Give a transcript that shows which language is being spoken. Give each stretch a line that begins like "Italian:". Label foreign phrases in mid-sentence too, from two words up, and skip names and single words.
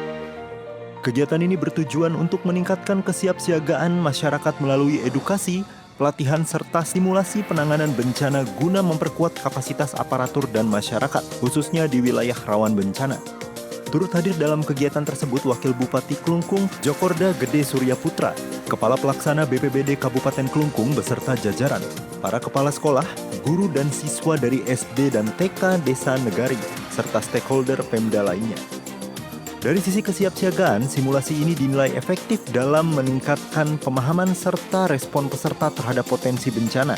Indonesian: Kegiatan ini bertujuan untuk meningkatkan kesiapsiagaan masyarakat melalui edukasi, pelatihan serta simulasi penanganan bencana guna memperkuat kapasitas aparatur dan masyarakat, khususnya di wilayah rawan bencana. Turut hadir dalam kegiatan tersebut Wakil Bupati Klungkung, Djokorda Gede Surya Putra, Kepala Pelaksana BPBD Kabupaten Klungkung beserta jajaran, para kepala sekolah, guru dan siswa dari SD dan TK Desa Negari, serta stakeholder Pemda lainnya. Dari sisi kesiapsiagaan, simulasi ini dinilai efektif dalam meningkatkan pemahaman serta respon peserta terhadap potensi bencana.